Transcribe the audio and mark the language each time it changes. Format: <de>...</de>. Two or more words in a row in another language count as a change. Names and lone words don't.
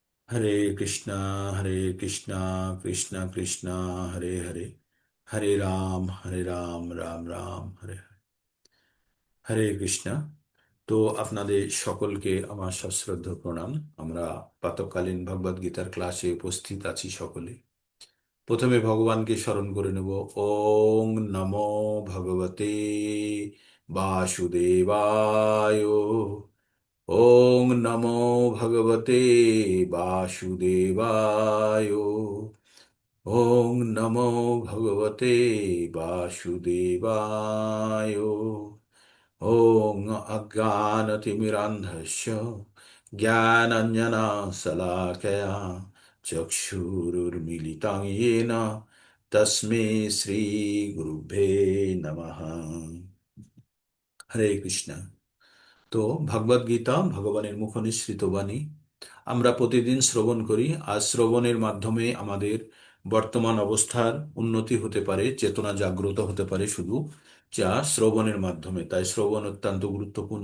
<sa>हरे कृष्णा हरे कृष्णा कृष्णा कृष्णा हरे हरे हरे राम राम राम हरे हरे।</sa> <bn>হরে কৃষ্ণ। তো আপনাদের সকলকে আমার সশ্রদ্ধ প্রণাম। আমরা প্রাতঃকালীন ভগবদ গীতার ক্লাসে উপস্থিত আছি সকলে। প্রথমে ভগবানকে স্মরণ করে নেব।</bn> <sa>ওং নমো ভগবতে বাসুদেবায়। ওং নমো ভগবতে বাসুদেবায়। ওং নমো ভগবতে বাসুদেবায়। ওং অজ্ঞানতিমিরান্ধস্য জ্ঞানাঞ্জনশলাকয়া চক্ষুरुन्मीलितं येन তস্मै শ্রীগুরুভ্যে নমঃ।</sa> <bn>হরে কৃষ্ণ। তো ভগবদ গীতা ভগবানের মুখনিসৃত বাণী আমরা প্রতিদিন শ্রবণ করি। আর শ্রবণের মাধ্যমে আমাদের বর্তমান অবস্থার উন্নতি হতে পারে, চেতনা জাগ্রত হতে পারে শুধু যা শ্রবণের মাধ্যমে। তাই শ্রবণ অত্যন্ত গুরুত্বপূর্ণ।</bn>